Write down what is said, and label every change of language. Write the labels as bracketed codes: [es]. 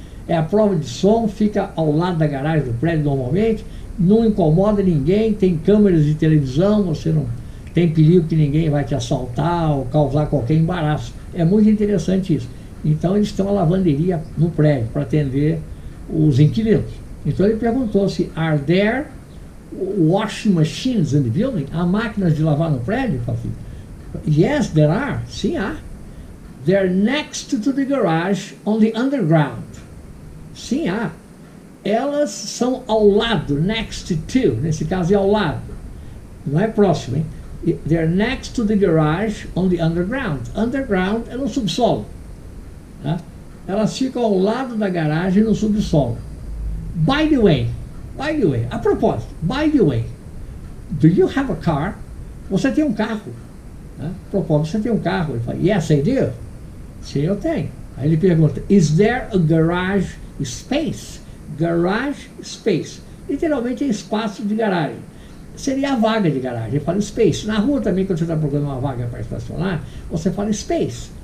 [pt] É a prova de som, fica ao lado da garagem do prédio normalmente, não incomoda ninguém, tem câmeras de televisão, você não tem perigo que ninguém vai te assaltar ou causar qualquer embaraço. É muito interessante isso. Então eles têm uma lavanderia no prédio para atender os inquilinos. Então ele perguntou se [en] are there washing machines in the building? [pt] Há máquinas de lavar no prédio? [en] Yes, there are. [pt] Sim, há. [en] They're next to the garage on the underground. [pt] Sim, há. Elas são ao lado, [en] next to, [pt] nesse caso é ao lado. Não é próximo, hein? [en] They're next to the garage on the underground. [pt] Underground é no subsolo. Tá? Elas ficam ao lado da garagem no subsolo. [en] By the way, [pt] a propósito, [en] by the way, do you have a car? [pt] Você tem um carro? Tá? A propósito, você tem um carro? Ele fala, [en] yes, I do. [pt] Sim, eu tenho. Aí ele pergunta, [en] is there a garage space? Garage space. [pt] Literalmente é espaço de garagem. Seria a vaga de garagem. Ele fala space. Na rua também, quando você está procurando uma vaga para estacionar, você fala space.